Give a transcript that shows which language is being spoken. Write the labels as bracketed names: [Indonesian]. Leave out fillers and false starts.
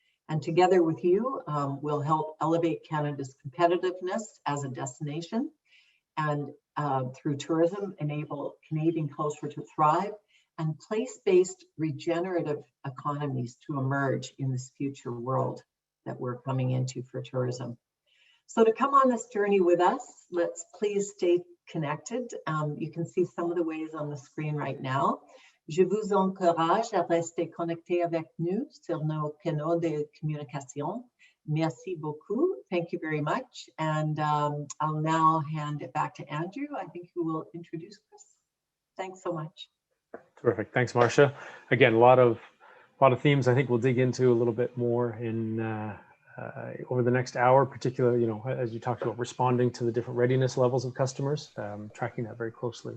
[English] And together with you, we'll help elevate Canada's competitiveness as a destination, and through tourism, enable Canadian culture to thrive, and place-based regenerative economies to emerge in this future world that we're coming into for tourism. So to come on this journey with us, let's please stay connected. You can see some of the ways on the screen right now. [French] Je vous encourage à rester connecté avec nous sur nos canaux de communication. Merci beaucoup. [English] Thank you very much. And I'll now hand it back to Andrew, I think, who will introduce Chris. Thanks so much. Terrific. Thanks, Marcia. Again, a lot of themes I think we'll dig into a little bit more in over the next hour, particularly, as you talked about responding to the different readiness levels of customers, tracking that very closely.